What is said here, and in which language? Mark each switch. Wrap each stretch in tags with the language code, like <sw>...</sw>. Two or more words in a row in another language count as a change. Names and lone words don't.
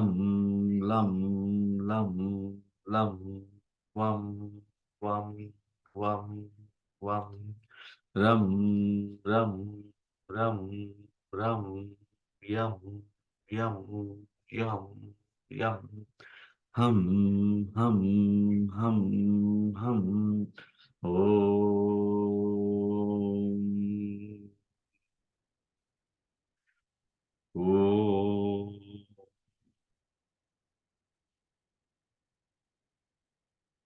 <sa>लम। लम। लम। वम। वम। वम। वम। रम। रम। रम। रम। यम। यम। यम। यम। हम। हम। हम। ओम। ओम।</sa>